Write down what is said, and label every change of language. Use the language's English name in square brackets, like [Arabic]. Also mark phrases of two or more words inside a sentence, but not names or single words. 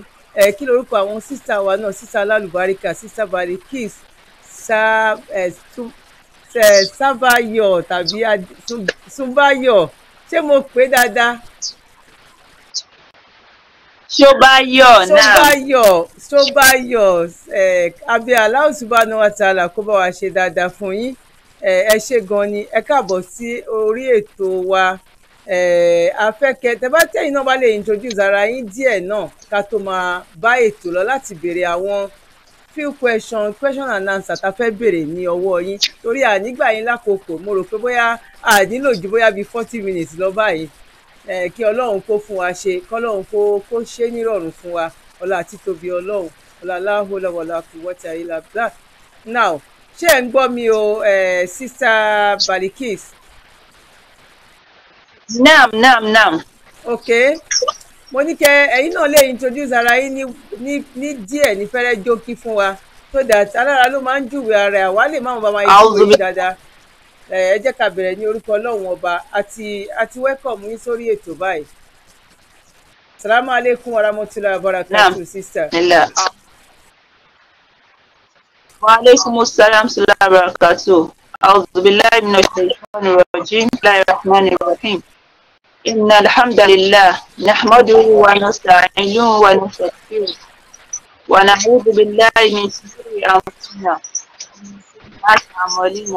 [Yoruba] Kí lorúkọ àwọn sísítà wa náà? Sísítà alálùbáríkà, sísítà Balikis Sábáyọ̀ tàbí Súnbáyọ̀, ṣé mo pè dáadáa? Ṣóbáyọ̀. Abẹ́ [Arabic] الله سبحانه وتعالى [Yoruba] kó bá wa ṣe dáadáa fún yín. Ẹ ṣé gan ni. Ẹ káàbọ̀ sí orí ètò wa. Afẹ́kẹ́ tẹ́ bá tẹ́yìn náà bá lè introduce ara yín díẹ̀ náà ká tó máa bá ètò lọ, láti béèrè àwọn [English] few question and answer [Yoruba] tá a fẹ́ béèrè ní ọwọ́ yín, torí ànígbà yín lákòókò. Mo rò pé bóyá a nílò ju bóyá bíi 40 minutes lọ báyìí. Kí ọlọ́run kó fún wa ṣe, kọ́lọ́run kó ṣe nírọ̀rùn fún wa, ọlá títóbi ọlọ́run, ọlá [Arabic] لا حول ولا قوة إلا بالله. [Yoruba] Now, ṣé ẹ̀ ń gbọ́ mi o, sister Balikis? Naam. Okay. Mo ní kẹ́ ẹ̀yin náà lè introduce ara yín ní díẹ̀ ní fẹ́rẹ́ jókí fún wa, [English] so that [Yoruba] alára ló máa ń júwe ara ẹ̀, àwa lè máa bá máa yí dáadáa. ẹ jẹ́ ká bẹ̀rẹ̀ ní orúkọ Ọlọ́run ọba àti welcome yín sórí ètò báyìí. [Arabic] السلام عليكم ورحمة الله وبركاته, sister. وعليكم السلام ورحمة الله وبركاته. أعوذ بالله من الشيطان الرجيم. بسم الله الرحمن الرحيم. إن الحمد لله نحمده ونستعينه ونستغفره ونعوذ بالله من شرور أنفسنا ومن سيئات أعمالنا.